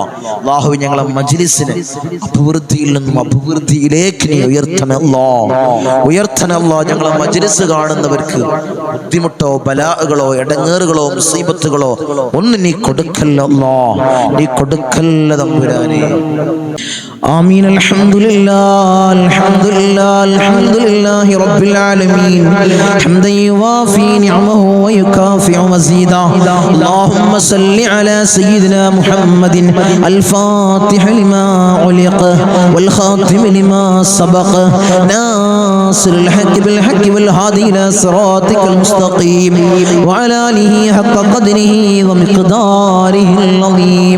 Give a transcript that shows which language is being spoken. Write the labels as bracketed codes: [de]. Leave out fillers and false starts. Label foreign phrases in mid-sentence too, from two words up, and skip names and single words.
[ml] അല്ലാഹു ഞങ്ങളെ മജ്ലിസിനെ അഭിവൃദ്ധിയിൽ നിന്നും അഭിവൃദ്ധിയിലേക്ക് നീ ഉയർത്തണം അല്ലാഹ്. ഞങ്ങളെ മജ്ലിസ് കാണുന്നവർക്ക് ബുദ്ധിമുട്ടോ ബലാകളോ ഇടങ്ങേറുകളോ മുസീബത്തുകളോ ഒന്നും നീ കൊടുക്കല്ല അല്ലാഹ്, നീ കൊടുക്കല്ല തമ്പുരാനേ. [ar] آمين. الحمد لله رب العالمين حمدا يوافي نعمه ويكافئ مزيدا. اللهم صل على سيدنا محمد الفاتح لما علق والخاتم لما سبق ناصر الحق بالحق والهادي إلى صراطك المستقيم وعلى آله حق قدره ومقداره العظيم.